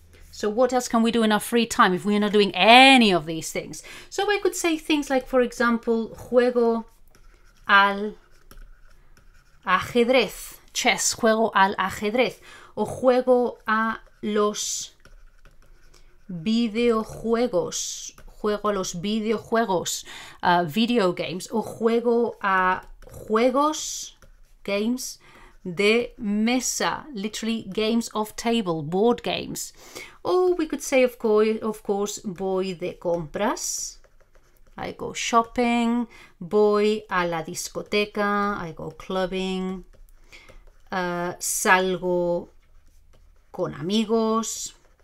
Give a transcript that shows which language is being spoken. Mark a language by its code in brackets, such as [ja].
[en] So what else can we do in our free time if we're not doing any of these things? So I could say things like, for example, [es] juego al ajedrez, chess, juego al ajedrez, o juego a los videojuegos, juego a los videojuegos, video games, o juego a juegos, games de mesa, [en] literally games of table, board games. Or we could say, of course, [es] voy de compras, [en] I go shopping. [es] Voy a la discoteca, [en] I go clubbing. [es] Salgo con amigos.